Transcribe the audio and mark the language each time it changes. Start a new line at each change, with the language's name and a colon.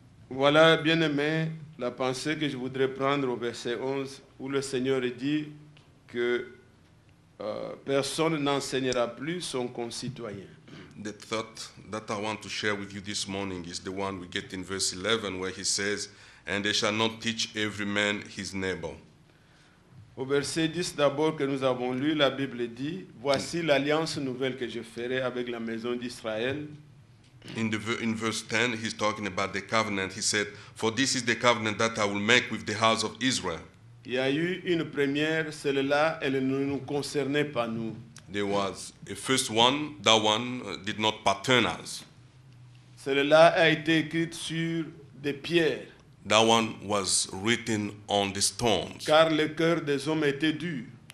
French: Voilà, bien-aimés, la pensée que je voudrais prendre au verset 11, où le Seigneur dit que personne n'enseignera plus son concitoyen.
English: The thought that I want to share with you this morning is the one we get in verse 11 where he says, "And they shall not teach every man his neighbor."
French: Au verset 10 d'abord que nous avons lu, la Bible dit, « Voici l'alliance nouvelle que je ferai avec la maison d'Israël. »
English: In verse 10, he's talking about the covenant. He said, "For this is the covenant that I will make with the house of Israel."
French: Il y a eu une première, celle-là, elle ne nous concernait pas nous.
English: There was a first one, that one did not pertain us.
French: Celle-là a été écrite sur des pierres,
English: That one was written on the stones
French: car le cœur des hommes était dur.